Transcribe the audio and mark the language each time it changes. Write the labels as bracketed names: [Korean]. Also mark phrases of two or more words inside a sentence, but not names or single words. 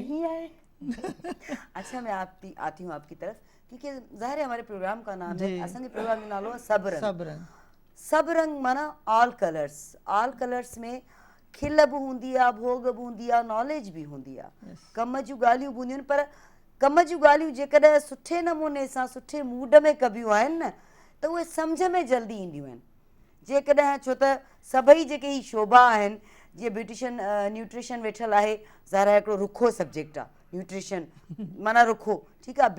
[Urdu] نہیں آئے. اچھا میں آتی ہوں آپ کی طرف, کیونکہ ظاہر ہے ہمارے پروگرام کا نام ہے, اصل کے پروگرام کا نام ہے صبرنگ. [Sindhi] صبرنگ مانا [English] all colours. all colours [Sindhi] میں کھل بھی ہوندیا, بھوگ بھی ہوندیا, نالج بھی ہوندیا, کم جूं ॻाल्हियूं भी हूंदियूं. पर कम जूं ॻाल्हियूं जेकॾहिं सुठे नमूने सां सुठे मूड में कबियूं आहिनि न त उहे सम्झ में जल्दी ईंदियूं आहिनि. जेकॾहिं छो त सभई जेके ही शोभा आहिनि, जीअं [English] beautician nutrition [Sindhi] वेठल आहे, ज़ाहिर आहे हिकिड़ो रुखो सब्जेक्ट आहे न्यूट्रिशन, माना रुखो, ठीकु आहे.